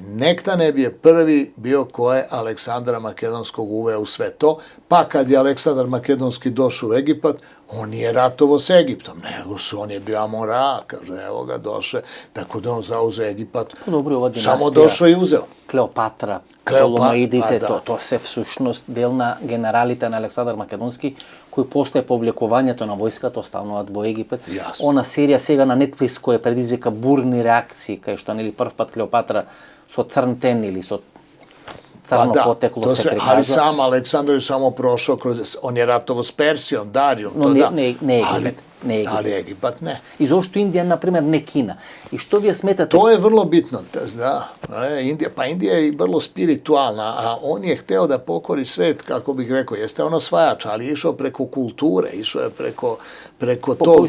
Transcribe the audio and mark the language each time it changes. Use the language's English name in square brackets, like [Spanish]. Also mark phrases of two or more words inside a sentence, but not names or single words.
[Serbian] Nektaneb je prvi bio ko je Aleksandra Makedonskog uveo u sve to, pa kad je Aleksandar Makedonski došao u Egipat, on nije ratovo s Egiptom, nego on je bio Amon-Ra, kaže, evo ga, došao, tako da on zauzeo Egipat, samo došao i uzeo. Kleopatra, [Macedonian] Ptolomеидите, тоа се всушност дел на генералите на Александар Македонски, кои после повлекувањето на војската остануваат во Египет. Она серија сега на Netflix која предизвика бурни реакции, кај што нели прв пат Клеопатра со црн тен или со [Serbian] crno poteklo se prikazao. Ali sam Aleksandar je samo prošao kroz, on je ratovo s Persijom, Darijom, no, ne Egipat. Ali Egipat ne. I zašto Indija, na primjer, ne Kina? I što vi smetate? To je vrlo bitno, da. Indija je vrlo spiritualna, a on je hteo da pokori svet, kako bih rekao, jeste on osvajač, ali je išao preko kulture, išao je preko tog...